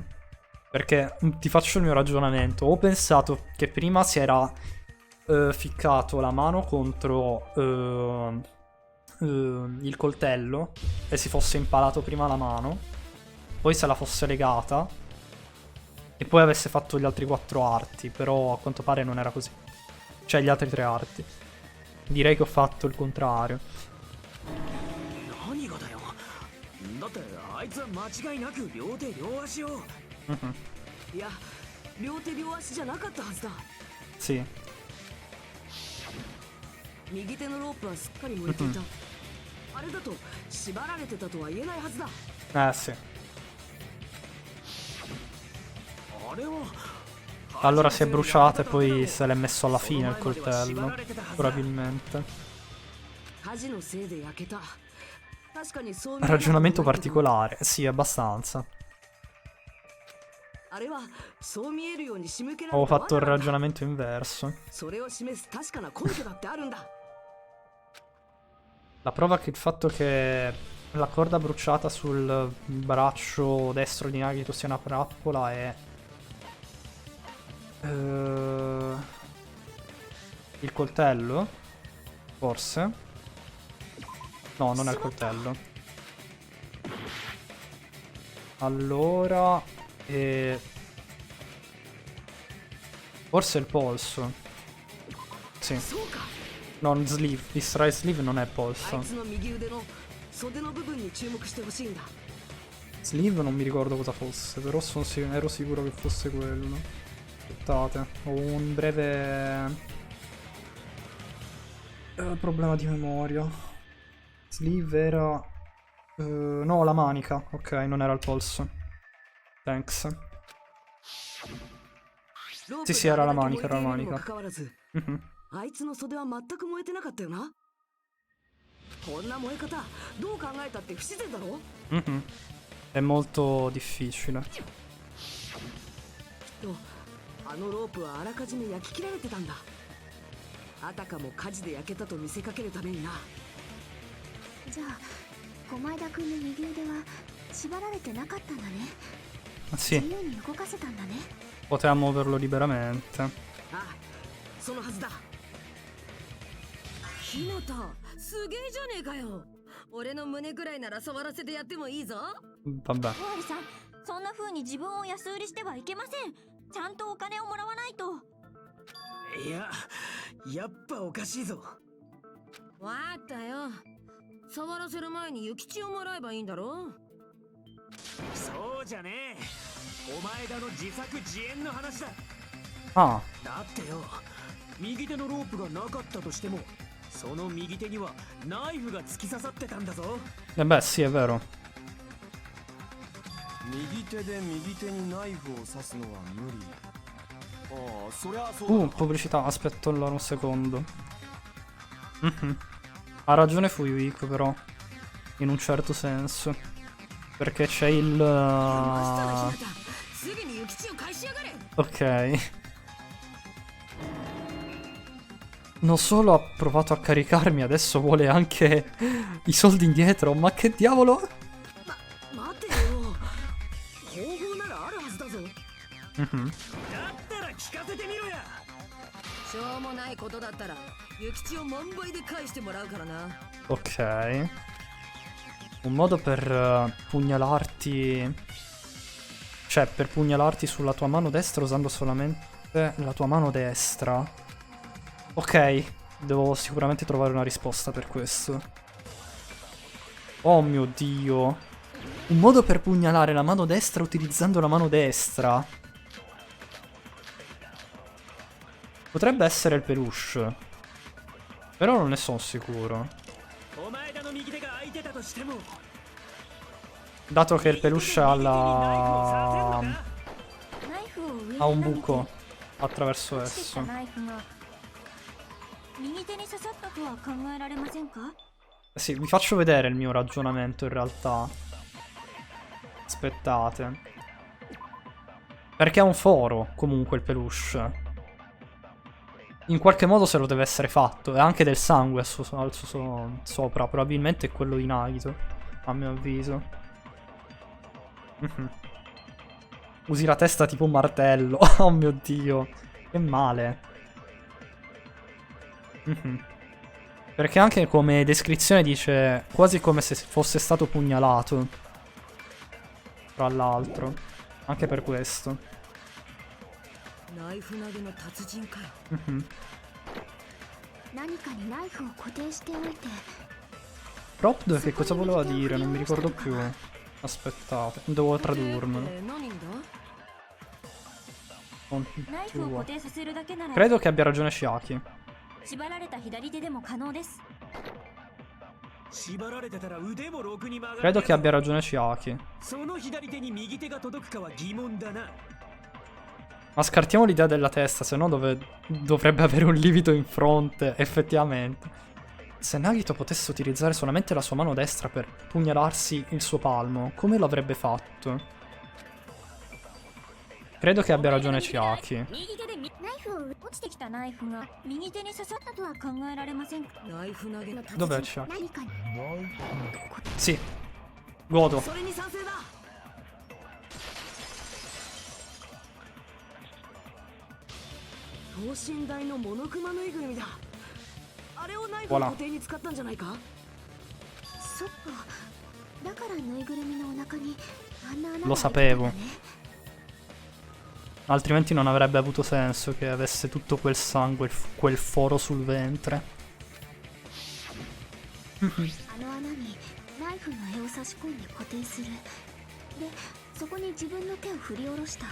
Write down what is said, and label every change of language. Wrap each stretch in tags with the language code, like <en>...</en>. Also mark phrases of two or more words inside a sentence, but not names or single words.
<it>Perché ti faccio il mio ragionamento. Ho pensato che prima si era ficcato la mano contro il coltello e si fosse impalato prima la mano, poi se la fosse legata e poi avesse fatto gli altri 4 arti. Però a quanto pare non era così. Cioè gli altri 3 arti. Direi che ho fatto il contrario.</it> <ja>何がだよ。だってあいつは間違いなく両手両足を。いや両手両足じゃなかったはずだ。</ja> <it>Sì.</it> <ja>右手のロープはすっかり燃えていた。あれだと縛られてたとは言えないはずだ。</ja> <it>Sì.</it> <ja>あれは</ja> <it>Allora si è bruciata e poi se l'è messo alla fine il coltello. Probabilmente.</it> <ja>火事のせいで焼けた。確かにそう見えなくもないけど。</ja> <it>Ragionamento particolare. Sì, abbastanza.</it> <ja>あれはそう見えるように仕向けられた</ja> <it>Ho fatto il</it> <ja>罠なんだ。</ja> <it>ragionamento inverso.</it> <ja>それを示す確かな根拠だってあるんだ。</ja> <it>La prova che il fatto che la corda bruciata sul braccio destro di Nagito sia una trappola è... il coltello? Forse? No, non è il coltello. Allora... forse è il polso. Sì.</it> <ja>そうか。</ja> <it>Non sleeve. Israel sleeve non è あ polso.</it> <ja>いつの右腕の袖の部分に注目してほしいんだ。</ja> <it>Sleeve non mi ricordo cosa fosse, però ero sicuro che fosse quello. Aspettate, ho un breve problema di memoria. Sleeve era... no, la manica. Ok, non era il polso. Thanks. Sì, sì, era la manica, era la manica. Mhm.</it> <ja>あいつの袖は全く燃えてなかったよな。こんな燃え方どう考えたって不自然だろ。</ja> <it>Mhm. È molto difficile.</it> <ja>とあのロープはあらかじめ焼き切られてたんだ。あたかも火事で焼けたと見せかけるためにな。じゃあ駒枝君の右腕は縛られてなかったんだね。</ja> <it>Sì,</it> <ja>自由に動かせたんだね。</ja> <it>poteva muoverlo liberamente.</it> <ja>ああ、そのはずだ。ひなた、すげえじゃねえかよ。俺の胸ぐらいなら触らせてやってもいいぞ。</ja> <it>Vabbè.</it> <ja>ウォーリさん、そんな風に自分を安売りしてはいけません。ちゃんとお金をもらわないと。いや、やっぱおかしいぞ。わかったよ。触らせる前に諭吉をもらえばいいんだろ。そうじゃねえ。お前だの自作自演の話だ。 Ah, だってよ、右手のロープがなかったとしても、その右手にはナイフが突き刺さってたんだぞ。</ja> <it>beh, sì, è vero.</it> <ja>右手で右手にナイフを刺すのは無理。ああ、そりゃそうだ。</ja> <it>Pubblicità, aspetta allora un secondo. Mhm. Ha ragione Fuyuiko però, in un certo senso. Perché c'è il...</it> <ja>すぐに諭吉を返しやがれ。</ja> <it>ok. Non solo ha provato a caricarmi, adesso vuole anche i soldi indietro. Ma che diavolo?</it> <ja>待てよ。方法ならあるはずだぞ。 Mhm. だったら聞かせてみろや。しょうもないことだったら諭吉を万倍で返してもらうからな。</ja> <it>Ok. Un modo per pugnalarti... Cioè, per pugnalarti sulla tua mano destra usando solamente la tua mano destra. Ok, devo sicuramente trovare una risposta per questo. Oh mio Dio. Un modo per pugnalare la mano destra utilizzando la mano destra. Potrebbe essere il peluche. Però non ne sono sicuro.</it> <ja>お前田の右手が空いてたとしても</ja> <it>Dato che il peluche ha la...</it> <ja>ナイフを上に</ja> <it>ha un</it> <ja>投げて</ja> <it>buco attraverso</it> <ja>落ちてきた</ja> <it>esso.</it> <ja>ナイフが右手に刺さったとは考えられませんか？</ja> <it>Sì, vi faccio vedere il mio ragionamento in realtà. Aspettate. Perché è un foro, comunque, il peluche. In qualche modo se lo deve essere fatto. E anche del sangue al suo sopra. Probabilmente è quello di Nagito, a mio avviso. Usi la testa tipo un martello. Oh mio Dio. Che male. Perché anche come descrizione dice quasi come se fosse stato pugnalato. Tra l'altro. Anche per questo.</it> <ja>ナイフ投げの達人かよ。何かにナイフを固定しておいて</ja> <it>Propd che cosa voleva dire? Non mi ricordo più. Aspettate, devo tradurmelo.</it> <ja>何だ？</ja> <it>Non</it> <ja>ナイフを固定させるだけなら</ja> <it>Credo che abbia ragione Shiaki.</it> <ja>縛られた左手でも可能です。縛られてたら腕もろくに曲が</ja> <it>Credo che abbia ragione Shiaki.</it> <ja>その左手に右手が届くかは疑問だな</ja> <it>Ma scartiamo l'idea della testa, se no dovrebbe avere un livido in fronte, effettivamente. Se Nagito potesse utilizzare solamente la sua mano destra per pugnalarsi il suo palmo, come lo avrebbe fatto? Credo che abbia ragione Chiaki.</it> <ja>右手でナイフを落ちてきたナイフが右手に刺さったとは考えられませんか？ナイフ投げの達人。</ja> <it>Dov'è Chiaki?</it> <ja>何かに</ja> <it>Sì. Godo.</it> <ja>それに賛成だ。等身大のモノクマぬいぐるみだ。あれをナイフの固定に使ったんじゃないか？そっか。だからぬいぐるみのお腹にあんな穴が</ja> <it>Lo</it> <ja>開いてたん</ja> <it>sapevo.</it> <ja>だね。</ja> <it>Altrimenti non avrebbe avuto senso che avesse tutto quel sangue, quel foro sul ventre.</it> <ja>あの穴にナイフの柄を差し込んで固定する。で、そこに自分の手を振り下ろした。</ja>